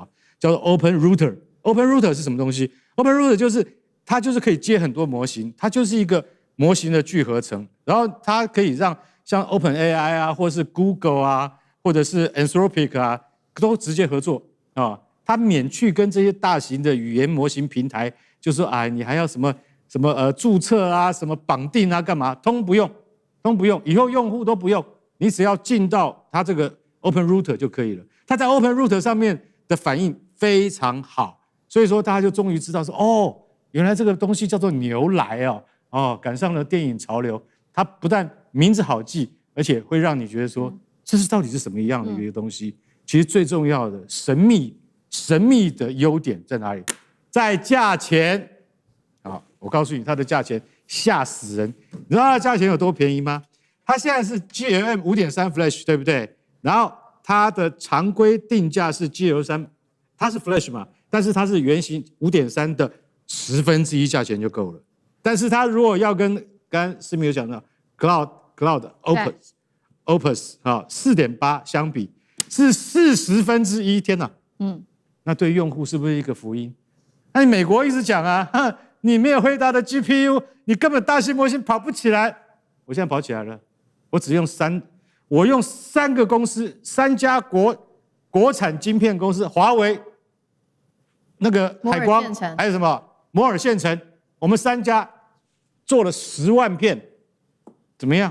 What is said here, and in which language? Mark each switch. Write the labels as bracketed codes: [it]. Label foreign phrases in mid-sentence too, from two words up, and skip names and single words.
[zh] 叫做 Open Router。Open Router 是什麼東西 ？Open Router 就是它就是可以接很多模型，它就是一個模型的聚合层，然後它可以讓像 OpenAI 啊，或是 Google 啊，或者是 Anthropic 啊，都直接合作啊。它免去跟這些大型的語言模型平台，就說你還要什麼註冊啊，什麼綁定啊，幹嘛？通不用，以後用戶都不用，你只要進到它這個 Open Router 就可以了。它在 Open Router 上面的反應非常好，所以說大家就終於知道說，原來這個東西叫做牛來趕上了電影潮流。它不但名字好記，而且會讓你覺得說，這是到底是什麼樣的一個東西？其實最重要的神秘的優點在哪裡？在價錢。我告訴你，它的價錢嚇死人。你知道它的價錢有多便宜嗎？它現在是 GLM 5.3 Flash， 對不對？然後它的常規定價是 GL3， 它是 Flash 嘛，但是它是原型 5.3 的1/10價錢就夠了。但是它如果要跟剛剛思明有講到 Cloud Opus 4.8 相比，是1/40。天哪！那對用戶是不是一個福音？那美國一直講啊，你沒有輝達的 GPU， 你根本大型模型跑不起來。我現在跑起來了，我用3個公司，3家國產晶片公司，華為、那個海光，還有什麼摩爾線程，我們3家做了10萬片，怎麼樣？